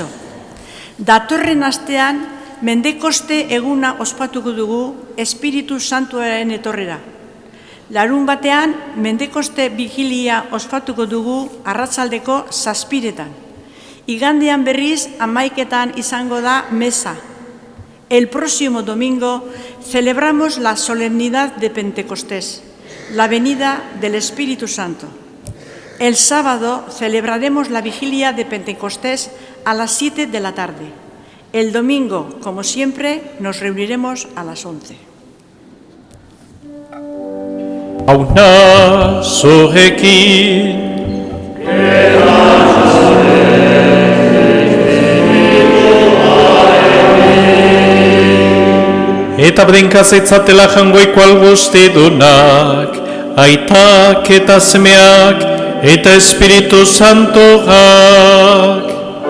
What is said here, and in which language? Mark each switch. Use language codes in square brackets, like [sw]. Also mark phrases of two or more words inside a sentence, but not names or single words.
[eu] Datorren astean, Mendekoste eguna ospatuko dugu Espiritu Santuaren etorrera. Larun batean, Mendekoste vigilia ospatuko dugu arratsaldeko 7:00. Igandean berriz 11:00 izango da mesa. [es] El próximo domingo celebramos la solemnidad de Pentecostés, la venida del Espíritu Santo. El sábado celebraremos la vigilia de Pentecostés a las 7 de la tarde. El domingo, como siempre, nos reuniremos a las 11. [eu] Auna zurekin eta bedenkaz etzatela jangoiko alguztidunak, aitak eta semeak eta Espiritu Santoak.